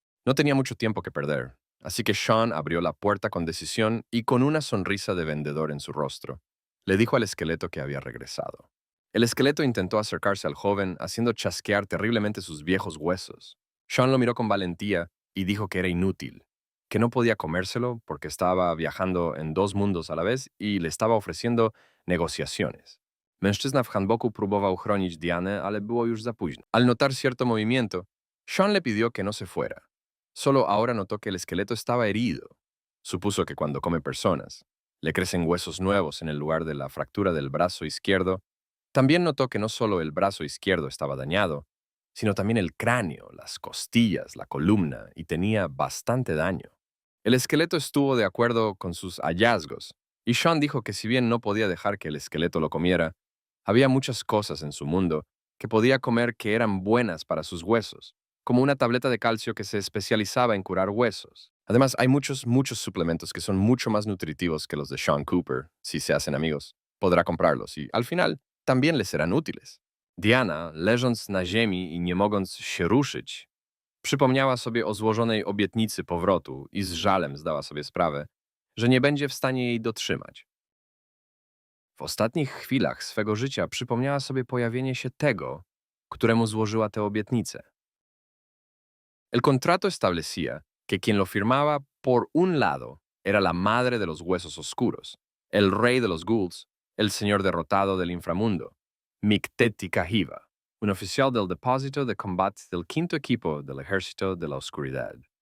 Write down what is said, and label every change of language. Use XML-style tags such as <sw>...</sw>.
<es>No tenía mucho tiempo que perder, así que Sean abrió la puerta con decisión y con una sonrisa de vendedor en su rostro, le dijo al esqueleto que había regresado. El esqueleto intentó acercarse al joven, haciendo chasquear terriblemente sus viejos huesos. Sean lo miró con valentía y dijo que era inútil, que no podía comérselo porque estaba viajando en dos mundos a la vez y le estaba ofreciendo negociaciones.</es> <pl>Mężczyzna w handboku próbował chronić Dianę, ale było już za późno.</pl> <es>Al notar cierto movimiento, Sean le pidió que no se fuera. Solo ahora notó que el esqueleto estaba herido. Supuso que cuando come personas, le crecen huesos nuevos en el lugar de la fractura del brazo izquierdo. También notó que no solo el brazo izquierdo estaba dañado, sino también el cráneo, las costillas, la columna, y tenía bastante daño. El esqueleto estuvo de acuerdo con sus hallazgos, y Sean dijo que si bien no podía dejar que el esqueleto lo comiera, había muchas cosas en su mundo que podía comer que eran buenas para sus huesos, como una tableta de calcio que se especializaba en curar huesos. Además, hay muchos suplementos que son mucho más nutritivos que los de Sean Cooper. Si se hacen amigos, podrá comprarlos y, al final, también les serán útiles.</es> <pl>Diana, leżąc na ziemi i nie mogąc się ruszyć, przypomniała sobie o złożonej obietnicy powrotu i z żalem zdała sobie sprawę, że nie będzie w stanie jej dotrzymać. W ostatnich chwilach swego życia przypomniała sobie pojawienie się tego, któremu złożyła tę obietnicę.</pl> <es>El contrato establecía que quien lo firmaba por un lado era la madre de los huesos oscuros, el rey de los ghouls, el señor derrotado del inframundo, Mikteti Kahiva, un oficial del depósito de combate del quinto equipo del ejército de la oscuridad.</es>